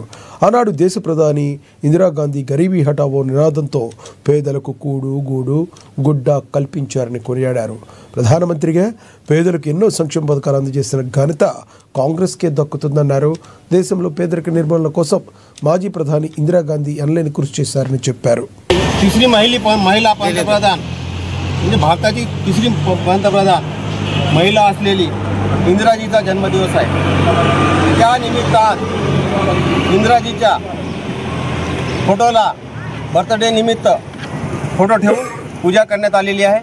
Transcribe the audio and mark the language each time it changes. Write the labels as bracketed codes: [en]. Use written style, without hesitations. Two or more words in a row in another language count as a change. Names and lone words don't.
[te] ఆనాడు దేశ ప్రధాని ఇందిరాగాంధీ [hi] ग़रीबी हटाओ [te] నినాదంతో పేదలకు కూడు గూడు గుడ్డ కల్పించారని కొనియాడారు. ప్రధానమంత్రిగా పేదలకు ఎన్నో సంక్షేమ పథకాలు అందజేసిన ఘనత కాంగ్రెస్కే దక్కుతుందన్నారు. దేశంలో పేదరిక నిర్మూలన కోసం మాజీ ప్రధాని ఇందిరా గాంధీ ఎనలేని కృషి చేశారని చెప్పారు. [mr] तिसरी महिला पंतप्रधान म्हणजे भारताची तिसरी पंतप्रधान महिला असलेली इंदिराजीचा जन्मदिवस आहे. त्या निमित्तानं इंदिराजीच्या फोटोला बर्थडे निमित्त फोटो ठेवून पूजा करण्यात आलेली आहे.